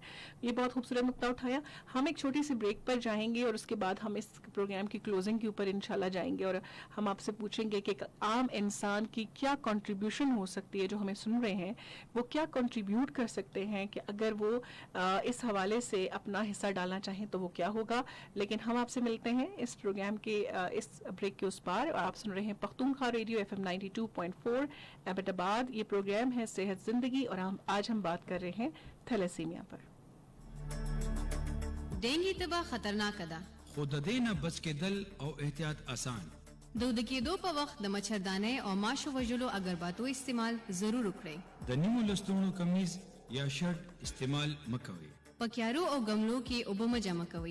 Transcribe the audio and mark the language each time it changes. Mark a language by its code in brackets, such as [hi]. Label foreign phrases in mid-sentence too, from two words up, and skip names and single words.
[ur] یہ بہت خوبصورت نقطہ اٹھایا۔ ہم ایک چھوٹی سی بریک پر جائیں گے اور اس کے بعد ہم اس پروگرام کی کلوزنگ کے اوپر انشاءاللہ جائیں گے، اور ہم آپ سے پوچھیں گے کہ ایک عام انسان کی کیا کنٹریبیوشن ہو سکتی ہے، جو ہمیں سن رہے ہیں وہ کیا کنٹریبیوٹ کر سکتے ہیں کہ اگر وہ اس حوالے سے اپنا حصہ ڈالنا چاہیں تو وہ کیا ہوگا۔ لیکن ہم آپ سے ملتے ہیں اس پروگرام کے اس بریک کے اس پار، اور آپ سن رہے ہیں پختونخوا ریڈیو FM 92.4 ایبٹ آباد۔ یہ پروگرام ہے صحت زندگی، اور آج ہم بات کر رہے ہیں تھیلیسیمیا پر۔ [ps] ڈینگی تبا خطرناک ده، خو د دې نه بچ کېدل او احتیاط آسان. د کېدو په وخت د مچھردانۍ او ماشو وژلو اگرباتو استعمال ضرور وکړئ. د نیمو لستوڼو کمیز یا شرټ استعمال مکوئ. په کیارو او گملو کې اوبه مه جمع کوئ.